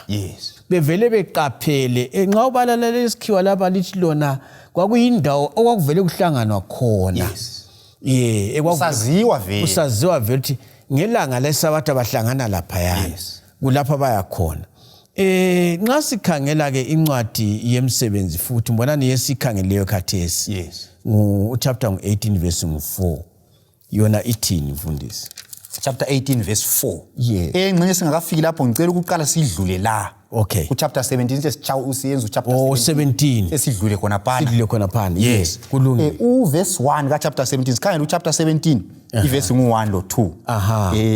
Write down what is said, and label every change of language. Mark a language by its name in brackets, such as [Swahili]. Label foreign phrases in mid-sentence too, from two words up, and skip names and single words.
[North Ndebele] Bevele beqaphele nxa ubalalela lesikhiwa lapha lithi lona kwakuyindawo okwakuvele kuhlanganwa khona. Usaziwa vele ukuthi ngelanga lesabatha bahlangana lapha yana. Kulapha baya khona. Nxa sikhangela ke incwadi yemsebenzi futhi mbonani yesikhangeleyo khathesi. [English] Chapter 18 verse 4. [North Ndebele] Yona ithini mfundisi? [English] Chapter 18 verse 4. [North Ndebele] Engcenye singakafiki lapho ngicela ukuqala sidlule la. Ku [English] chapter 17 [North Ndebele] sesiyenza chapter 17. Esidlule khona phana. Sidlule khona phana. Yes. Kulungile. Verse 1 ka chapter 17 sikhangela chapter 17 iverse ngu1 lo 2.